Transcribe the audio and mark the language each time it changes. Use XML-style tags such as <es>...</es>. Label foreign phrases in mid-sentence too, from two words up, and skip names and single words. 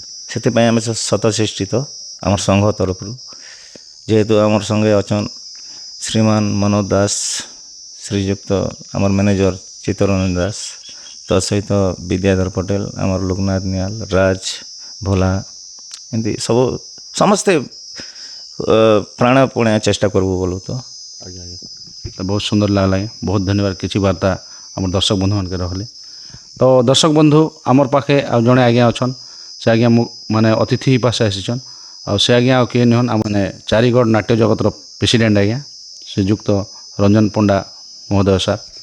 <or>ସେଥିପାଇଁ ଆମେ ସ୍ୱତଃସୃଷ୍ଟିତ ଆମର ସଂଘ ତରଫରୁ, ଯେହେତୁ ଆମର ସଙ୍ଗେ ଅଛନ୍ ଶ୍ରୀମାନ ମନୋଜ ଦାସ, ଶ୍ରୀଯୁକ୍ତ ଆମର ମ୍ୟାନେଜର ଚିତ୍ତରଞ୍ଜନ ଦାସ, ତା ସହିତ ବିଦ୍ୟାଧର ପଟେଲ, ଆମର ଲୋକନାଥ ନିହାଲ, ରାଜ ଭୋଲା, ଏମିତି ସବୁ ସମସ୍ତେ ପ୍ରାଣପଣେ ଚେଷ୍ଟା</or> <bn>করবো বলো তো।</bn> <or>ଆଜ୍ଞା ଆଜ୍ଞା, ତ ବହୁତ ସୁନ୍ଦର ଲାଗଲା ଆଜ୍ଞା। ବହୁତ ଧନ୍ୟବାଦ କିଛି ବାର୍ତ୍ତା ଆମର ଦର୍ଶକ ବନ୍ଧୁମାନକେ ରହିଲେ। ତ ଦର୍ଶକ ବନ୍ଧୁ ଆମର ପାଖେ ଆଉ ଜଣେ ଆଜ୍ଞା ଅଛନ୍, ସେ ଆଜ୍ଞା ମାନେ ଅତିଥି ପାଶେ ଆସିଛନ୍। ଆଉ ସେ ଆଜ୍ଞା ଆଉ କିଏ ନୁହନ୍, ମାନେ ଚାରିଗଡ଼ ନାଟ୍ୟ ଜଗତର ପ୍ରେସିଡେଣ୍ଟ ଆଜ୍ଞା ଶ୍ରୀଯୁକ୍ତ ରଞ୍ଜନ ପଣ୍ଡା ମହୋଦୟ ସାର୍।</or>